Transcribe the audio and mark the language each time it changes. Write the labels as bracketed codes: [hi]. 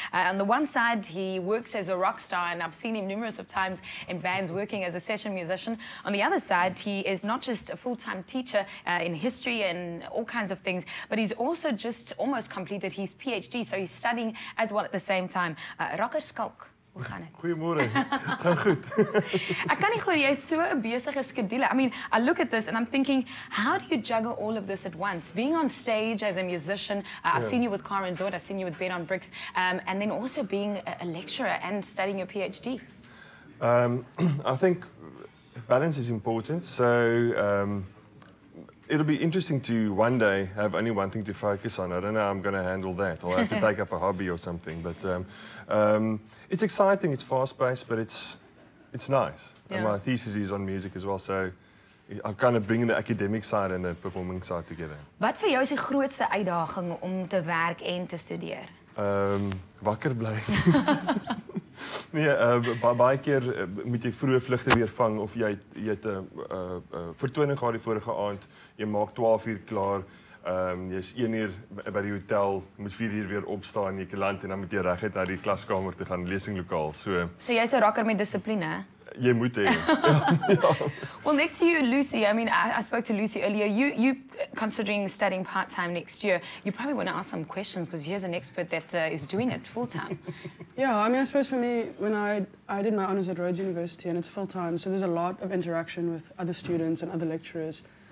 [en] On the one side, he works as a rock star, and I've seen him numerous of times in bands working as a session musician. On the other side, he is not just a full-time teacher in history and all kinds of things, but he's also just almost completed his PhD, so he's studying as well at the same time. [af] Rocker Schalk. Hoe gaan het? [nl] Goedemorgen. Het gaat goed. [af] Ek kan nie glo jy het so 'n besige skedule. [en] I mean, I look at this and I'm thinking, how do you juggle all of this at once? Being on stage as a musician, I've seen you with Car and Zord, I've seen you with Bed on Bricks, and then also being a lecturer and studying your PhD. I think balance is important. So it'll be interesting to one day have only one thing to focus on. I don't know how I'm going to handle that. I'll have to take up a hobby or something. But it's exciting, it's fast-paced, but it's nice. Yeah. And my thesis is on music as well, so I'm kind of bringing the academic side and the performing side together. [af] Wat vir jou is die grootste uitdaging om te werk en te studeer? Wakker bly. Nee, baie keer moet jy vroeë vlugte weer vang of jy het 'n vertoning gehad die vorige aand, jy maak 12 uur klaar, jy's 1 uur by die hotel, jy moet 4 uur weer opstaan, jy land en dan moet jy reguit na die klaskamer toe gaan, lesinglokaal. So jy's 'n rocker met dissipline. Jy moet hê. [en] Well, next to you, Lucy, I mean, I spoke to Lucy earlier. You considering studying part-time next year, you probably want to ask some questions because here's an expert that is doing it full-time. Yeah, I mean, I suppose for me, when I did my honours at Rhodes University and it's full-time, so there's a lot of interaction with other students and other lecturers.